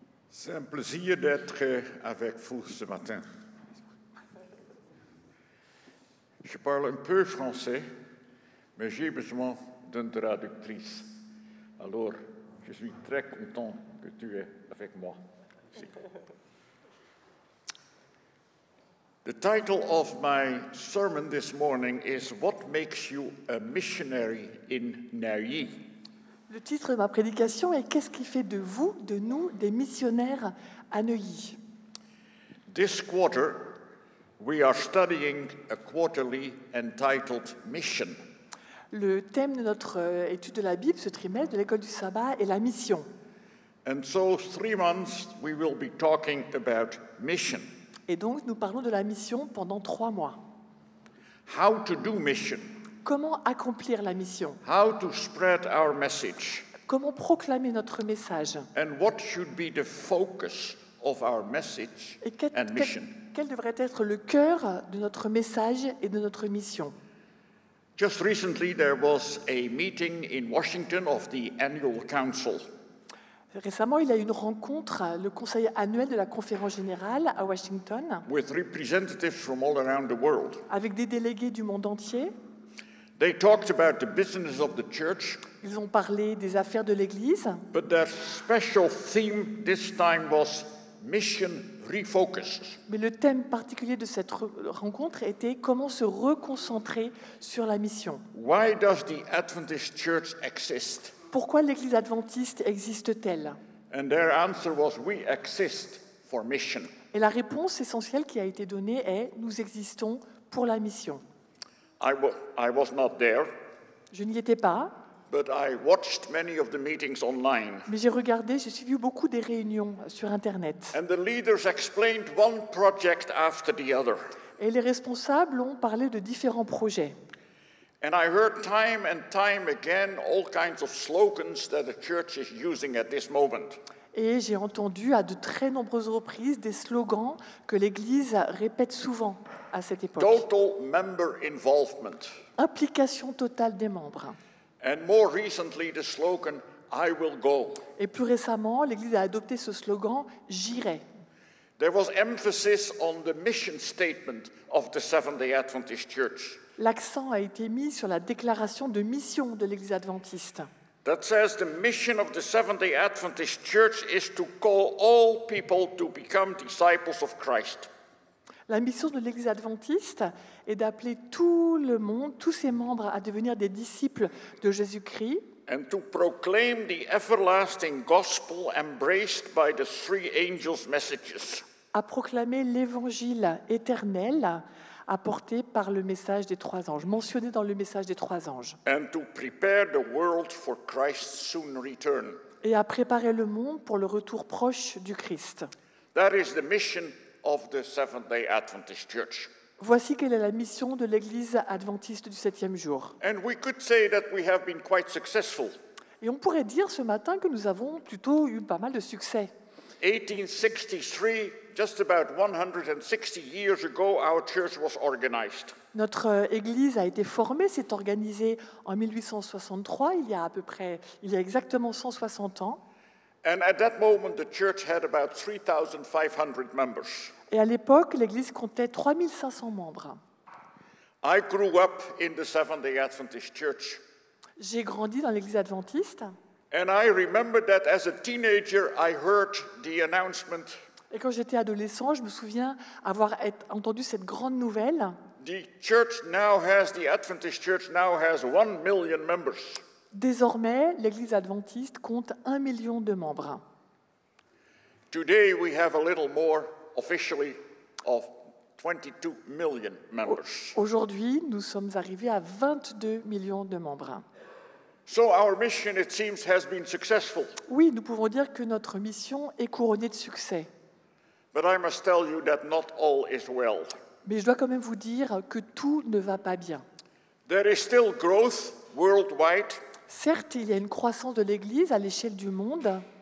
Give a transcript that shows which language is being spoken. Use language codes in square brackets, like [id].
[fr] C'est un plaisir d'être avec vous ce matin. Je parle un peu français, mais j'ai besoin d'une traductrice. Alors, je suis très content que tu es avec moi. [en] The title of my sermon this morning is What Makes You a Missionary in Neuilly? [fr] Le titre de ma prédication est « Qu'est-ce qui fait de vous, de nous, des missionnaires à Neuilly ?» [en] This quarter, we are studying a quarterly entitled Mission. [fr] Le thème de notre étude de la Bible, ce trimestre de l'école du sabbat, est la mission. [en] And so 3 months we will be talking about mission. [fr] Et donc, nous parlons de la mission pendant 3 mois. [en] How to do mission. [fr] Comment accomplir la mission? [en] How to spread our message. [fr] Comment proclamer notre message? [en] And what should be the focus of our message [fr] Et [en] and mission. [fr] quel devrait être le cœur de notre message et de notre mission? [en] Just recently there was a meeting in Washington of the annual council. [fr] Récemment, il y a eu une rencontre, le conseil annuel de la conférence générale à Washington, [en] With representatives from all around the world. [fr] avec des délégués du monde entier. [en] They talked about the business of the church. [fr] Ils ont parlé des affaires de l'Église. [en] But their special theme this time was mission refocused. [fr] Mais le thème particulier de cette rencontre était comment se reconcentrer sur la mission. [en] Why does the Adventist church exist? [fr] Pourquoi l'Église adventiste existe-t-elle? [en] And their answer was, we exist for mission. [fr] Et la réponse essentielle qui a été donnée est « Nous existons pour la mission ». [en] I was not there, [fr] Je n'y étais pas, [en] but I watched many of the meetings online. [fr] Mais j'ai suivi beaucoup des réunions sur Internet. [en] And the leaders explained one project after the other. [fr] Et les responsables ont parlé de différents projets. [en] And I heard time and time again all kinds of slogans that the church is using at this moment. [fr] Et j'ai entendu à de très nombreuses reprises des slogans que l'Église répète souvent à cette époque. [en] Total member involvement. [fr] Implication totale des membres. [en] And more recently, the slogan, I will go. [fr] Et plus récemment, l'Église a adopté ce slogan « J'irai ». [en] There was emphasis on the mission statement of the Seventh-day Adventist Church. [fr] L'accent a été mis sur la déclaration de mission de l'Église adventiste. [en] That says the mission of the Seventh-day Adventist Church is to call all people to become disciples of Christ. [fr] La mission de l'Église adventiste est d'appeler tout le monde, tous ses membres, à devenir des disciples de Jésus-Christ [en] And to proclaim the everlasting gospel embraced by the three angels' messages. [fr] à proclamer l'évangile éternel apporté par le message des trois anges, mentionné dans le message des trois anges, [en] And to prepare the world for Christ's soon return. [fr] et à préparer le monde pour le retour proche du Christ. [en] That is the mission of the Seventh-day Adventist Church. [fr] Voici quelle est la mission de l'Église adventiste du septième jour. [en] And we could say that we have been quite successful. [fr] Et on pourrait dire ce matin que nous avons plutôt eu pas mal de succès. [en] 1863, just about 160 years ago, our church was organized. [fr] Notre Église a été formée, s'est organisée en 1863, il y a exactement 160 ans. [en] And at that moment, the church had about 3,500 members. [fr] Et à l'époque, l'Église comptait 3500 membres. [en] I grew up in the Seventh-day Adventist Church. [fr] J'ai grandi dans l'Église adventiste. [en] And I remember that as a teenager, I heard the announcement, [fr] Et quand j'étais adolescent, je me souviens avoir entendu cette grande nouvelle. [en] the Adventist Church now has 1 million members. [fr] Désormais, l'Église adventiste compte 1 million de membres. [en] Today, we have a little more officially of 22 million members. [fr] Aujourd'hui, nous sommes arrivés à 22 millions de membres. [en] So our mission, it seems, has been successful. [fr] Oui, nous pouvons dire que notre mission est couronnée de succès. [en] But I must tell you that not all is well. [fr] Mais je dois quand même vous dire que tout ne va pas bien. [en] There is still growth worldwide, [fr] Certes, il y a une croissance de l'Église à l'échelle du monde,